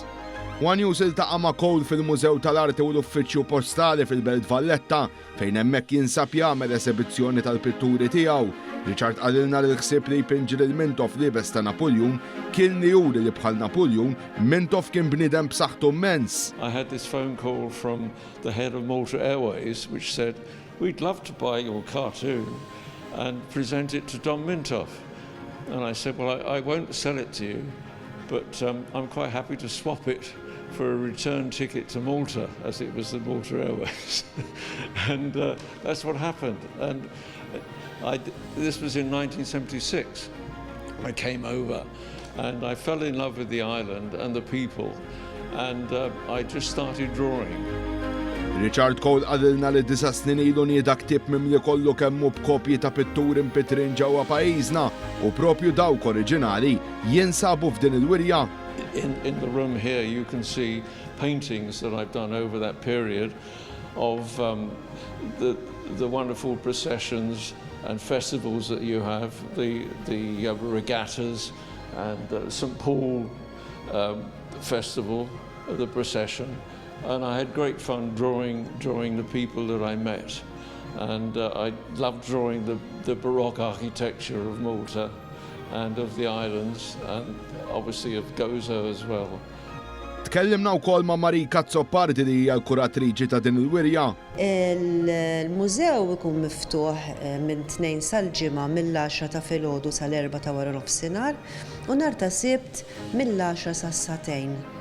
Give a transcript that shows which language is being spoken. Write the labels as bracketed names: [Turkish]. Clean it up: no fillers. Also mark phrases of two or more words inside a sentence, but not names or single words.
[Maltese] One News iltaqa' ma' Cole fil-Mużew tal-Arti u l-Uffiċċju Postali fil-Belt Valletta fejn hemmhekk jinsab jagħmel esibizzjoni tal-pitturi tiegħu. Richard qalilna li ħsieb li jpinġi lil Mintoff liebes ta' Napoleon kien li juri li bħal Napoleon Mintoff kien bniedem b'saħħtu immens. [English] I had this phone call from the head of Malta Airways which said, "We'd love to buy your cartoon and present it to Don Mintoff." And I said, "Well, I won't sell it to you, but I'm quite happy to swap it for a return ticket to Malta," as it was the Malta Airways. And that's what happened. And this was in 1976. I came over and I fell in love with the island and the people, and I just started drawing. [Maltese] Richard Cole qalilna li 9 snin ilu nieda ktieb mimli kollu kemmu b'kopji ta' pitturi mpitrin ġewwa pajjiżna u propju dawk oriġinali jinsabu f'din il-wirja. [English] In the room here you can see paintings that I've done over that period of the wonderful processions and festivals that you have, the regattas and St. Paul festival, the procession. And I had great fun drawing the people that I met. And I loved drawing the Baroque architecture of Malta and of the islands, and obviously of Gozo as well. [Maltese] Tkellimna wkoll ma' Marika li hija l-kuratriċi ta' din il-wirja. Il-mużew ikun miftuħ minn 2 sal-ġimgħa mill-10 ta' filgħodu sal-4 ta' wara nofsinhar u nhar ta' Sibt mill-10 sas-satejn.